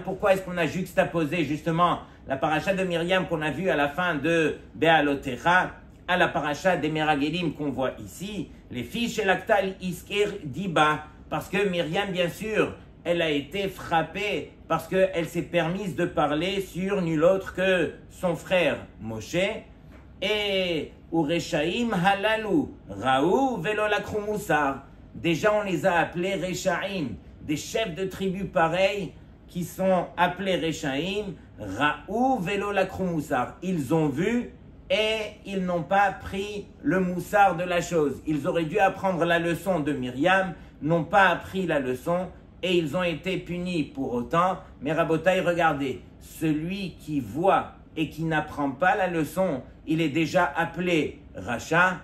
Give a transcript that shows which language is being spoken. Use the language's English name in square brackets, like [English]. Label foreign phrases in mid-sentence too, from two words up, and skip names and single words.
[French] Pourquoi est-ce qu'on a juxtaposé justement la parashat de Myriam qu'on a vue à la fin de Be'alotecha à la parashat des Meragelim qu'on voit ici, les filles chez l'Aktal Isker Diba, parce que Myriam, bien sûr, elle a été frappée parce qu'elle s'est permise de parler sur nul autre que son frère Moshe. [Hebrew] Et והרשעים הללו, ראו ולא לקחו מוסר. [French] Déjà, on les a appelés Reshaim, des chefs de tribus pareils qui sont appelés Reshaim, [Hebrew] ראו ולא לקחו מוסר. [French] Ils ont vu et ils n'ont pas pris le moussard de la chose. Ils auraient dû apprendre la leçon de Myriam, n'ont pas appris la leçon et ils ont été punis pour autant. Mais Rabotai, regardez, celui qui voit et qui n'apprend pas la leçon, il est déjà appelé Racha.